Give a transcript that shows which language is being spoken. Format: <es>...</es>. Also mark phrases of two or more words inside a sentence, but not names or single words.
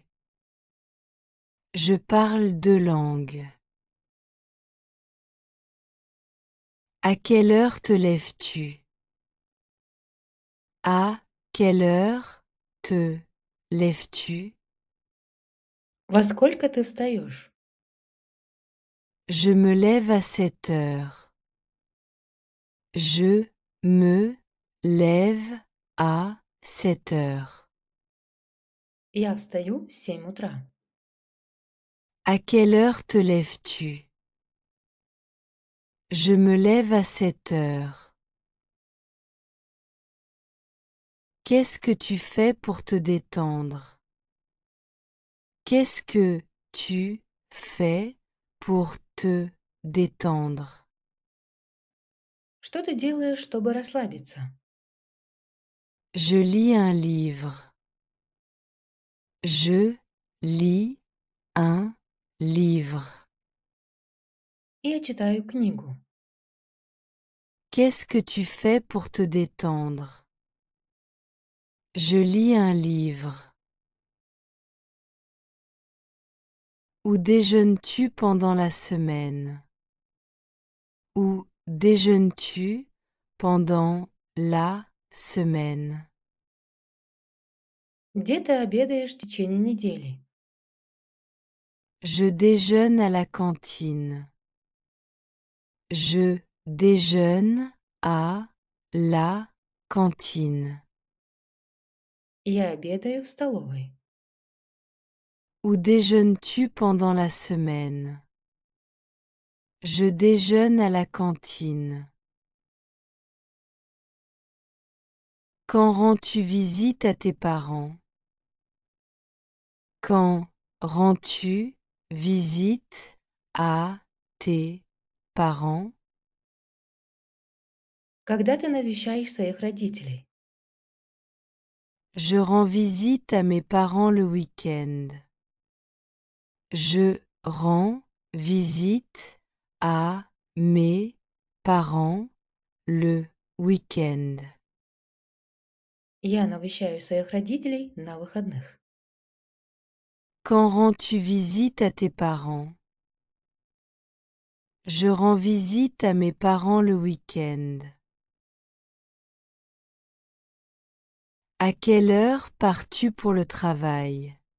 <fr>Je parle deux langues. À quelle heure te lèves-tu? À quelle heure te lèves-tu?</fr> <ru>Во сколько ты встаешь?</ru> <fr>Je me lève à 7 heures. Je me lève à 7 heures.</fr> <ru>Я встаю в 7 утра.</ru> <fr>À quelle heure te lèves-tu? Je me lève à 7 heures. Qu'est-ce que tu fais pour te détendre? Qu'est-ce que tu fais pour te détendre?</fr> <ru>Что ты делаешь, чтобы расслабиться?</ru> <fr>Je lis un livre. Je lis un livre.</fr> <ru>Я читаю книгу.</ru> <fr>Qu'est-ce que tu fais pour te détendre? Je lis un livre. Où déjeunes-tu pendant la semaine? Où déjeunes-tu pendant la semaine?</fr> <ru>Где ты обедаешь в течение недели?</ru> <fr>Je déjeune à la cantine. Je déjeune à la cantine.</fr> <ru>Я обедаю в столовой.</ru> <fr>Où déjeunes-tu pendant la semaine? Je déjeune à la cantine. Quand rends-tu visite à tes parents? Quand rends-tu visite à tes parents?</fr> <ru>Когда ты навещаешь своих родителей?</ru> <fr>Je rends visite à mes parents le week-end. Je rends visite à mes parents le week-end.</fr> <ru>Я навещаю своих родителей на выходных.</ru> <fr>Quand rends-tu visite à tes parents? Je rends visite à mes parents le week-end. À quelle heure pars-tu pour le travail?</fr>